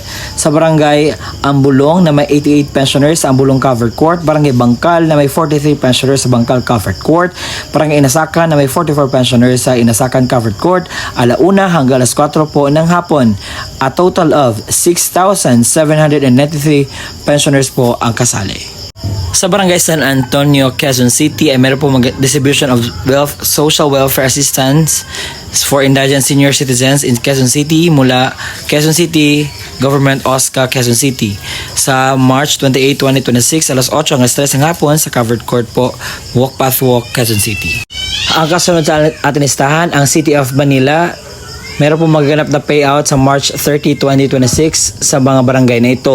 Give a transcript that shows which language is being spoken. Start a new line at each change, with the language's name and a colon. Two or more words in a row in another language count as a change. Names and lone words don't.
Filipino: Sa Barangay Ambulong na may 88 pensioners sa Ambulong Covered Court. Barangay Bangkal na may 43 pensioners sa Bangkal Covered Court. Barangay Inasakan na may 44 pensioners sa Inasakan Covered Court. Alauna hanggang alas 4 po ng hapon.
English: A total of 6,793 pensioners
Filipino: po ang kasali. Sa Barangay San Antonio, Quezon City ay meron po
English: distribution of social welfare assistance for indigent senior citizens in Quezon City
Filipino: mula Quezon City Government OSCA Quezon City sa March 28, 2026 alas 8 hanggang 3 ng hapon sa Covered Court po, Walk Path Walk, Quezon City. Ang kasunod sa ating listahan, ang City of Manila. Meron po magaganap na payout sa March 30, 2026 sa mga barangay na ito.